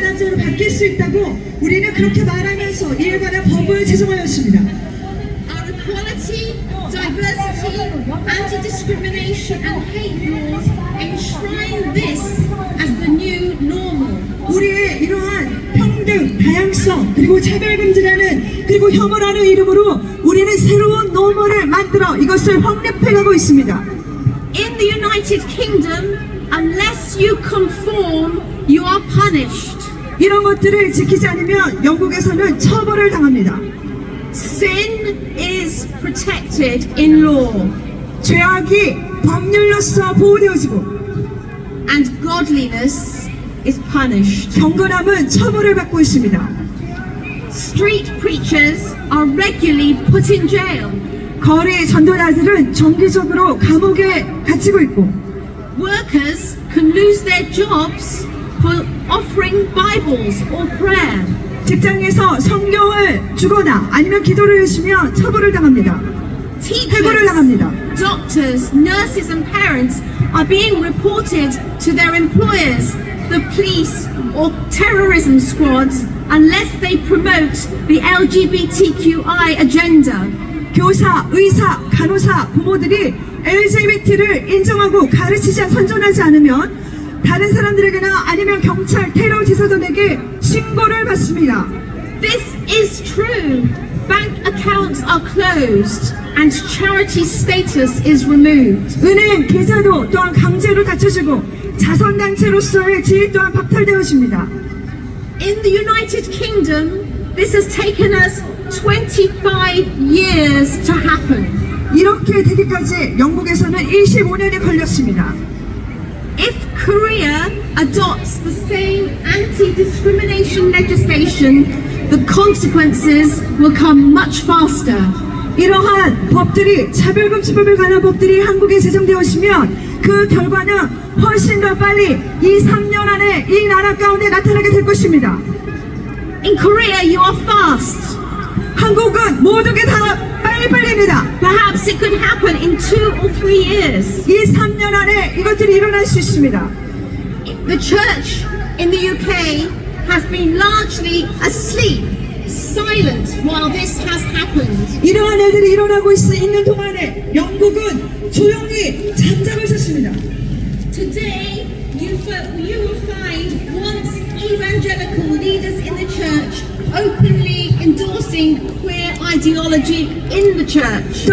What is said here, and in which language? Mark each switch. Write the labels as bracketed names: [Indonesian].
[Korean] 나라로 바뀔 수 있다고 우리는 그렇게 말하면서 이에 관한 법을 제정하였습니다. [English] Our equality, diversity, anti-discrimination and hate laws enshrine this as the new normal. [Korean] 우리의 이러한 평등, 다양성, 그리고 차별금지라는 그리고 혐오라는 이름으로 우리는 새로운 노멀을 만들어 이것을 확립해가고 있습니다. [English] In the United Kingdom, unless you conform, you are punished. [Korean] 이런 것들을 지키지 않으면 영국에서는 처벌을 당합니다. [English] Sin is protected in law, [Korean] 죄악이 법률로서 보호되어지고 [English] and godliness is punished. [Korean] 경건함은 처벌을 받고 있습니다. [English] Street preachers are regularly put in jail. [Korean] 거리 전도자들은 정기적으로 감옥에 갇히고 있고 [English] Workers can lose their jobs for offering Bibles or prayer. [Korean] 직장에서 성경을 주거나 아니면 기도를 해주면 처벌을 당합니다. 해고를 당합니다. [English] Doctors, nurses and parents are being reported to their employers, the police or terrorism squads unless they promote the LGBTQI agenda. [Korean] 교사, 의사, 간호사, 부모들이 LGBT를 인정하고 가르치지 선전하지 않으면 다른 사람들에게나 아니면 경찰, 테러 지사들에게 신고를 받습니다. [English] This is true. Bank accounts are closed and charity status is removed. [Korean] 은행 계좌도 또한 강제로 닫혀지고 자선단체로서의 지위 또한 박탈되어집니다. [English] In the United Kingdom, this has taken us 25 years to happen. [Korean] 이렇게 되기까지 영국에서는 25년이 걸렸습니다. [English] If Korea adopts the same anti-discrimination legislation, the consequences will come much faster. [Korean] 이러한 법들이 차별금지법에 관한 법들이 한국에 제정되었으면 그 결과는 훨씬 더 빨리 2-3년 안에 이 나라 가운데 나타나게 될 것입니다. [English] In Korea, you are fast. [Korean] 한국은 모두게 다 빨리빨리입니다. [English] Perhaps it could happen in 2 or 3 years. [Korean] 2-3년 안에 이것들이 일어날 수 있습니다. [English] The church in the UK has been largely asleep, silent while this has happened. [Korean] 이러한 일들이 일어나고 있는 동안에 영국은 조용히 잠잠을 잤습니다. [English] Today, you will find once evangelical leaders in the church openly endorsing queer ideology in the church.